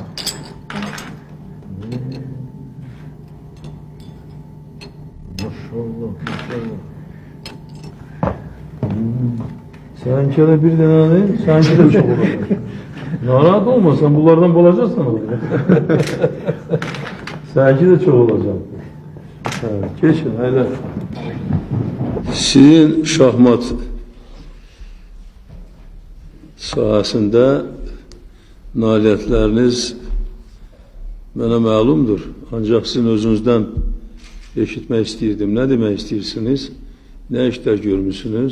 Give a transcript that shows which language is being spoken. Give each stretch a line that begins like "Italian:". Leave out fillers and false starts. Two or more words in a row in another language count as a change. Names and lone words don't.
Turkish: Maşallah, maşallah. Seninki de bir tane değil, seninki de çok olacak. Narahat olma, sen bunlardan bulacaksın. Seninki de çok olacak. Evet, geçin, haydi.
Azerbaijani: Sizin şahmat sahəsində nailiyyətləriniz mənə məlumdur. Ancaq sizin özünüzdən eşitmək istəyirdim. Nə demək istəyirsiniz? Nə işlər görmüşsünüz?